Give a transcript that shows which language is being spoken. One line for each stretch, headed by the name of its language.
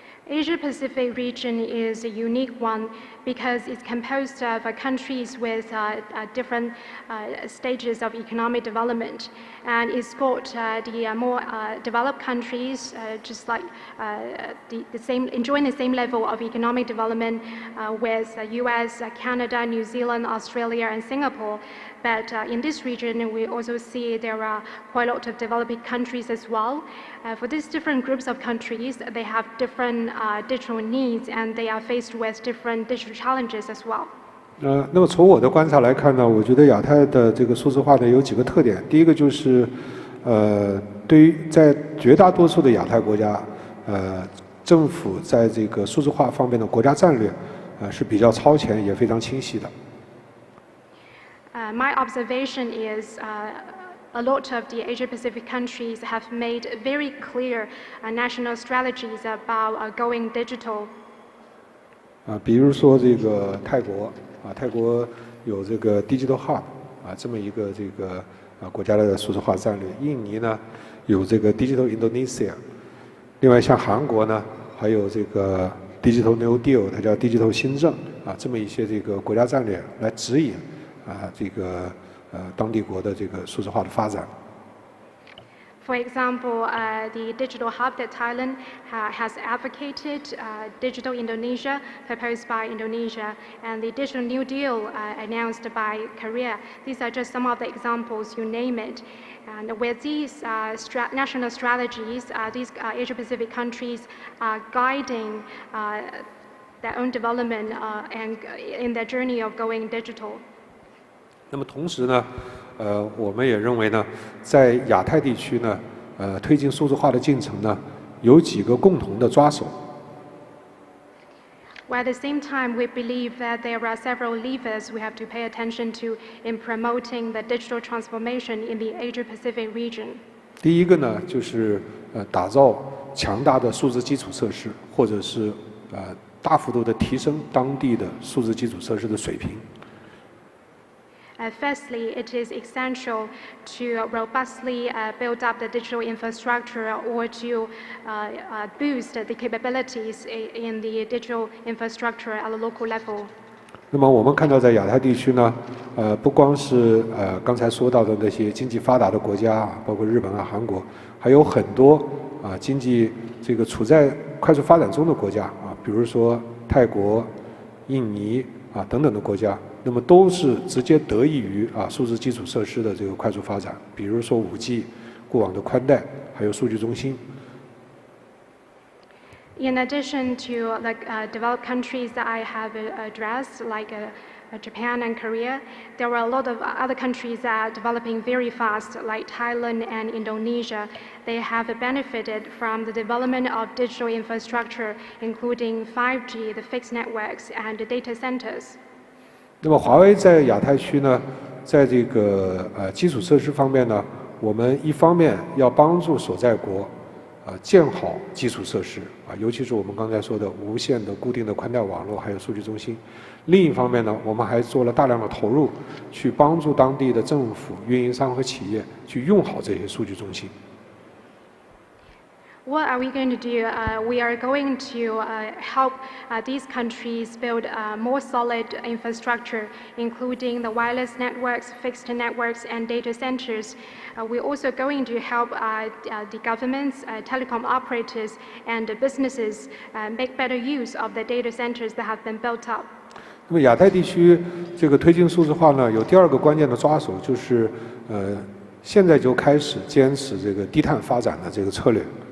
English: Asia Pacific region is a unique one because it's composed of countries with different stages of economic development, and it's got the more developed countries just like enjoying the same level of economic development with US, Canada, New Zealand, Australia, and Singapore. But in this region, we also see there are quite a lot of developing countries as well. For these different groups of countries, they have different digital needs, and they are faced with different digital challenges as well.
Chinese: 那么从我的观察来看呢，我觉得亚太的这个数字化呢有几个特点。第一个就是，对于在绝大多数的亚太国家，政府在这个数字化方面的国家战略，是比较超前也非常清晰的。
English: My observation is a lot of the Asia-Pacific countries have made very clear national strategies about going digital.
Chinese: 比如说这个泰国泰国有这个 Digital Hub 这么一个这个国家的数字化战略。印尼呢有这个 Digital Indonesia， 另外像韩国呢还有这个 Digital New Deal， 它叫 Digital 新政这么一些这个国家战略来指引这个当地国的这个数字化的发展。
English: For example, the digital hub that Thailand has advocated, Digital Indonesia, proposed by Indonesia, and the Digital New Deal announced by Korea. These are just some of the examples, you name it. And with these national strategies, these Asia-Pacific countries are guiding their own development and in their journey of going digital.
Chinese: 那么同时呢，我们也认为呢，在亚太地区呢，推进数字化的进程呢，有几个共同的抓手。
English: While at the same time, we believe that there are several levers we have to pay attention to in promoting the digital transformation in the Asia-Pacific region.
Chinese: 第一个呢，就是打造强大的数字基础设施，或者是大幅度的提升当地的数字基础设施的水平。
English: Firstly, it is essential to robustly build up the digital infrastructure or to boost the capabilities in the digital infrastructure at the local level.
Chinese: 那么我们看到，在亚太地区呢，不光是刚才说到的那些经济发达的国家，包括日本韩国，还有很多经济这个处在快速发展中的国家比如说泰国、印尼等等的国家。那么都是直接得益于数字基础设施的这个快速发展，比如说5G、固网的宽带，还有数据中心。
English: In addition to the developed countries that I have addressed, like Japan and Korea, there are a lot of other countries that are developing very fast, like Thailand and Indonesia. They have benefited from the development of digital infrastructure, including 5G, the fixed networks, and the data centers.
Chinese: 那么华为在亚太区呢，在这个基础设施方面呢，我们一方面要帮助所在国建好基础设施尤其是我们刚才说的无线的固定的宽带网络，还有数据中心。另一方面呢，我们还做了大量的投入，去帮助当地的政府、运营商和企业去用好这些数据中心。
English: What are we going to do? We are going to help these countries build more solid infrastructure, including the wireless networks, fixed networks, and data centers. We're also going to help the governments, telecom operators, and businesses make better use of the data centers that have been built up.
Chinese: 那么亚太地区这个推进数字化呢，有第二个关键的抓手，就是现在就开始坚持这个低碳发展的这个策略。